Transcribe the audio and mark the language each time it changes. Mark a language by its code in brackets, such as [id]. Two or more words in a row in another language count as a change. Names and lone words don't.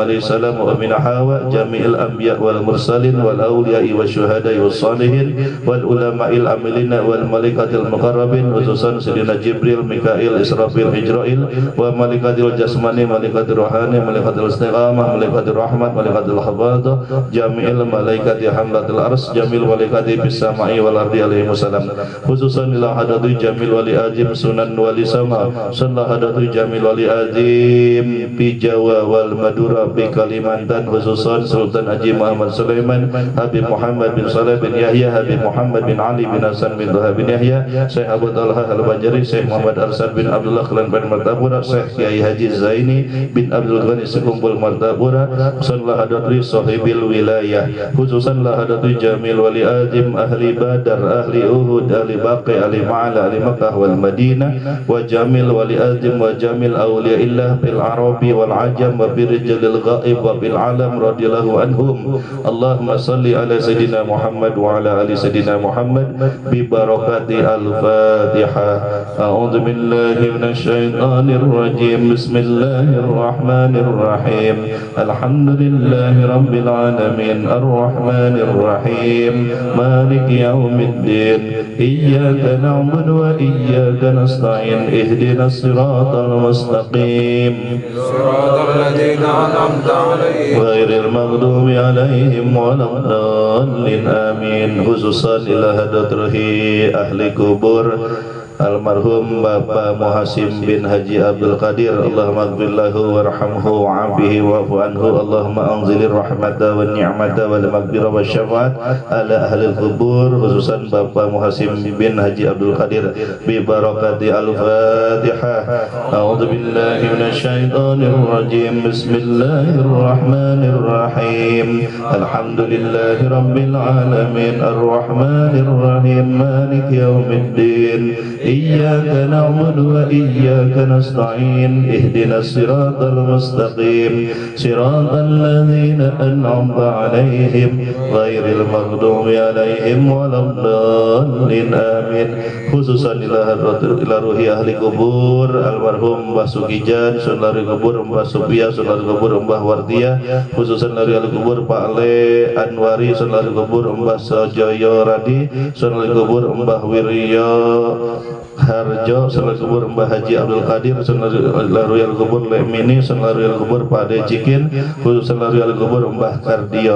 [ar] عليه السلام ومن هوى جميع الأنبياء والمرسلين والأولياء والشهداء والصالحين والعلماء العاملين والملائكة المقربين، خصوصا سيدنا جبريل، ميكائيل، إسرافيل، عزرائيل وملائكة الجسماني، ملائكة الروحاني، ملائكة الاستقامة، ملائكة الرحمة، ملائكة الحفظة، جميع الملائكة حملة العرش، جميع ملائكة بالسماء والأرض عليه وسلم، خصوصا إلى حضرة جميع ولي عظيم سنن ولي سماء، صلى الله حضرة جميع ولي عظيم في جاوة والمادورا في كاليمانتان، خصوصا سلطان حاجي محمد سليمان، حبيب محمد بن صالح بن يحيى، حبيب محمد بن علي بن حسن بن ذهب بن يحيى، شيخ أبو طلحة البنجري، شيخ محمد أرشد بن عبد الله كلن بن مرتابورا، شيخ كياهي حاجي زيني بن عبد الغني سكومبول مرتابورا، خصوصا لحضرة صاحب الولاية، خصوصا لحضرة جميع ولي عظيم أهل بدر، أهل أحد، أهل البقيع، أهل المعلاة، أهل مكة والمدينة، وجميع ولي عظيم وجميع أولياء الله بالعرب والعجم وبرجال الغيب وبالعالم رضي الله عنهم. اللهم صل على سيدنا محمد وعلى آل سيدنا محمد ببركة الفاتحة. أعوذ بالله من الشيطان الرجيم. بسم الله الرحمن الرحيم. الحمد لله رب العالمين. الرحمن الرحيم. مالك يوم الدين. إياك نعبد وإياك نستعين. اهدنا الصراط المستقيم. صراط الذين أنعمت عليهم غير المغضوب عليهم ولا الضالين. آمين. خصوصا إلى حضرة أهل القبور المرحوم باباك محاسم بن حاجي عبد القادر, اللهم اغفر له وارحمه وعافه واعف عنه، اللهم أنزل الرحمة والنعمة والمغفرة والشفاعة على أهل القبور، خصوصا باباك محاسم بن حاجي عبد القادر ببركة الفاتحة. أعوذ بالله من الشيطان الرجيم. بسم الله الرحمن الرحيم. الحمد لله رب العالمين. الرحمن الرحيم. مالك يوم الدين. إياك نعبد وإياك نستعين. اهدنا الصراط المستقيم. صراط الذين أنعمت عليهم غير المغضوب عليهم ولا الضالين. آمين. خصوصا إلى روح أهل القبور المرحوم [id] Mbah Sukijan, saudari kubur Mbah Supia, saudari kubur Mbah Wardia, khususan dari [ar] أهل القبور [id] Pak Le Anwari, saudari kubur Mbah Sojoyo Radi, saudari kubur Mbah Wiryo Harjo, saudari kubur Mbah Haji Abdul Qadir, saudari kubur Lemini, saudari kubur Pak De Cikin, khususan dari ahli kubur Mbah Kardio.